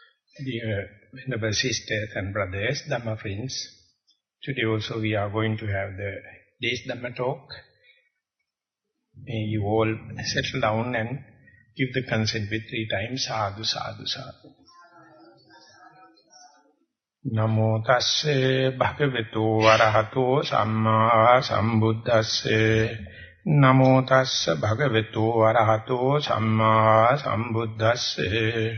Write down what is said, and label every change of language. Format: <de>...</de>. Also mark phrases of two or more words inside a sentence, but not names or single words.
<en>Dear Venerable Sisters and Brothers, Dhamma friends, today also we are going to have the day's Dhamma talk. May you all settle down and give the consent with 3 times,</en> <pi>sadhu, sadhu, sadhu. Namo tasse bhagavato arahato samma sambuddhasse. Namo tasse bhagavato arahato samma sambuddhasse.</pi>